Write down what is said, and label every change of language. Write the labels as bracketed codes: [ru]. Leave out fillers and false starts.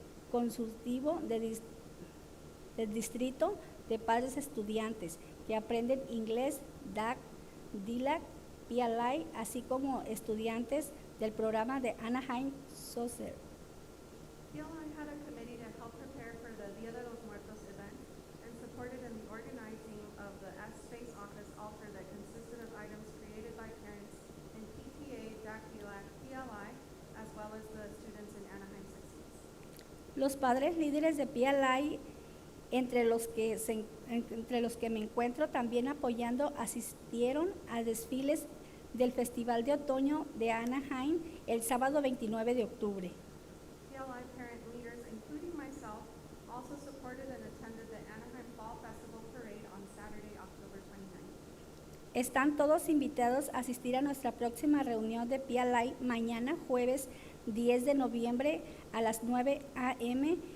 [es] Consultivo del Distrito de Padres Estudiantes que aprenden inglés, DAC, DILAC, PLI, así como estudiantes del programa de Anaheim Social. [en] PLI had a committee to help prepare for the Dia de los Muertos event and supported in the organizing of the S-Space office altar that consisted of items created by parents in PTA, DAC, DILAC, PLI, as well as the students in Anaheim 60s. [es] Los padres líderes de PLI, entre los que me encuentro también apoyando, asistieron a desfiles del Festival de Otoño de Anaheim el sábado 29 de octubre. [en] PLI parent leaders, including myself, also supported and attended the Anaheim Fall Festival Parade on Saturday, October 29th. [es] Están todos invitados a asistir a nuestra próxima reunión de PLI mañana jueves 10 de noviembre a las 9 a.m.